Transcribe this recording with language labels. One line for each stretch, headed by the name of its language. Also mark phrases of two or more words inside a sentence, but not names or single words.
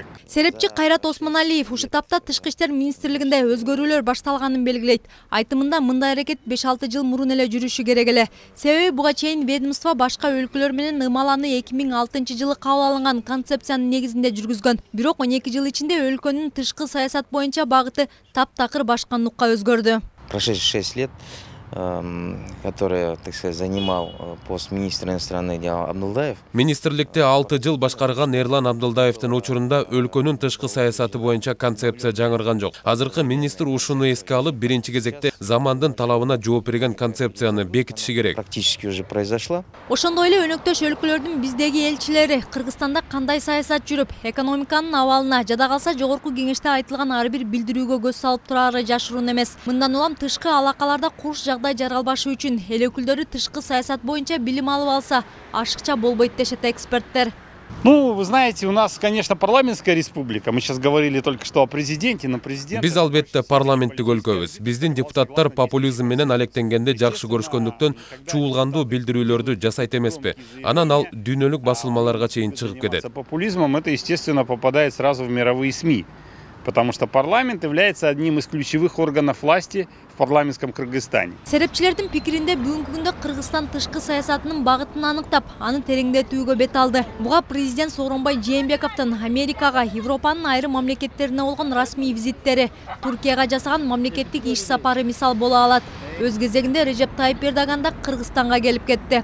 Kyrgyz: Серепчи Кайрат Осмоналиев ушул тапта Тышкы иштер министрлигинде өзгөрүүлөр башталганын белгилейт. Айтымында мындай аракет 5-6 жыл мурун эле жүрүшү керек эле. Себеби буга чейин ведомство башка өлкөлөр менен ымаланы 2006 жылы кабыл алынган концепциянын негизинде жүргүзгөн. Бирок 12 жыл ичинде өлкөнүн тышкы саясат боюнча багыты таптакыр башка нукка өзгөрдү.
Russian: Прошедшие 6 лет, который, так сказать, занимал пост министра иностранных дел Абдулдаев.
Kyrgyz: Министрликте 6 жыл башкарган Эрлан Абдулдаевдин учурунда өлкөнүн тышкы саясаты боюнча концепция жаңырган жок. Азыркы министр ушуну эске алып, биринчи кезекте замандын талабына жооп берген концепцияны бекитиши керек.
Russian: Практически уже произошла.
Kyrgyz: Ошондой эле өнөктөш өлкөлөрдүн биздеги элчилери Кыргызстанда кандай саясат жүрүп, экономиканын абалына, жада калса жогорку кеңеште айтылган ар бир билдирүүгө көз салып турары жашыруун эмес. Мындан улам тышкы алакаларда курч жагдай жаралбашы үчүн эл өкүлдөрү тышкы саясат боюнча билим алып алса, ашыкча болбойт дешет эксперттер.
Russian: Ну, вы знаете, у нас, конечно, парламентская республика. Мы сейчас говорили только что о президенте, но президент...
Kyrgyz: Биз албетте парламенттик өлкөбүз. Биздин депутаттар популизм менен алектенгенде жакшы көрүшкөндүктөн чуулгандуу билдирүүлөрдү жасайт эмеспи. Анан ал дүйнөлүк басылмаларга чейин чыгып кетет.
Russian: Популизмом это, естественно, попадает сразу в мировые СМИ. Потому что парламент является одним из ключевых органов власти в парламентском Кыргызстане.
Kyrgyz: Серепчилердин пикиринде бүгүнкү күндө Кыргызстан тышкы саясатынын багытын аныктап, аны тереңдетүүгө бет алды. Буга президент Сооронбай Жээнбековдун Америкага, Европанын айрым мамлекеттерине болгон расмий визиттери, Туркияга жасаган мамлекеттик иш сапары мисал боло алат. Өз кезегинде Режеп Тайып Эрдоган да Кыргызстанга келип кетти.